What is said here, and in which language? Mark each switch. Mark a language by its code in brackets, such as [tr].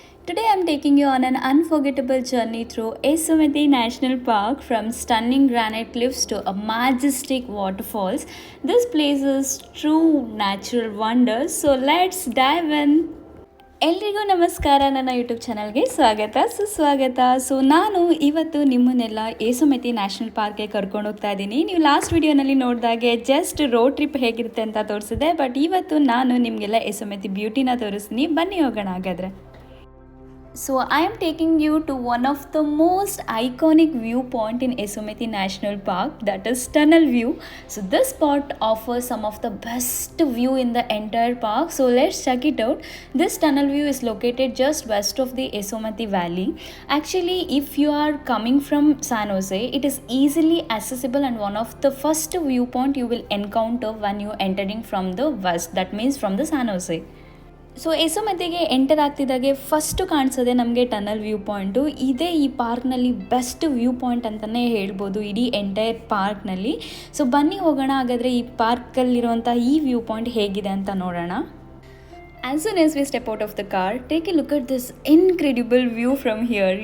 [en] Today I'm taking you on an unforgettable journey through Yesomati National Park, from stunning granite cliffs to a majestic waterfalls. This place is true natural wonder. So let's dive in. [kn] ಎಲ್ರಿಗೂ ನಮಸ್ಕಾರ. ನನ್ನ YouTube ಚಾನಲ್ಗೆ ಸ್ವಾಗತ ಸುಸ್ವಾಗತ. So ನಾನು ಇವತ್ತು ನಿಮ್ಮನ್ನೆಲ್ಲ ಏಸುಮೆತಿ national ಪಾರ್ಕ್ಗೆ ಕರ್ಕೊಂಡು ಹೋಗ್ತಾ ಇದ್ದೀನಿ. ನೀವು ಲಾಸ್ಟ್ ವಿಡಿಯೋನಲ್ಲಿ ನೋಡಿದಾಗೆ ಜಸ್ಟ್ ರೋಡ್ ಟ್ರಿಪ್ ಹೇಗಿರುತ್ತೆ ಅಂತ ತೋರಿಸಿದೆ, ಬಟ್ ಇವತ್ತು ನಾನು ನಿಮಗೆಲ್ಲ ಏಸುಮೆತಿ ಬ್ಯೂಟಿನ ತೋರಿಸ್ತೀನಿ. ಬನ್ನಿ ಹೋಗೋಣ ಹಾಗಾದರೆ. [en] So I am taking you to one of the most iconic viewpoint in Yesomati National Park, that is Tunnel View. So this spot offers some of the best view in the entire park. So let's check it out. This tunnel view is located just west of the Yesomati Valley. Actually, if you are coming from San Jose, it is easily accessible and one of the first viewpoint you will encounter when you entering from the west, that means from the San Jose. [kn] So ಯೆಸೊಮೆತಿಗೆ enter ಆಗ್ತಿದ್ದಾಗೆ first ಕಾಣಿಸೋದೆ ನಮಗೆ tunnel view point. ಇದೇ ಈ ಪಾರ್ಕ್ನಲ್ಲಿ best view point ಅಂತಲೇ ಹೇಳ್ಬೋದು ಇಡೀ entire ಪಾರ್ಕ್ನಲ್ಲಿ. So ಬನ್ನಿ ಹೋಗೋಣ ಹಾಗಾದರೆ ಈ ಪಾರ್ಕಲ್ಲಿರುವಂಥ ಈ ವ್ಯೂ ಪಾಯಿಂಟ್ ಹೇಗಿದೆ ಅಂತ ನೋಡೋಣ. [en] As soon as we step out of the car, take a look at this incredible view from here.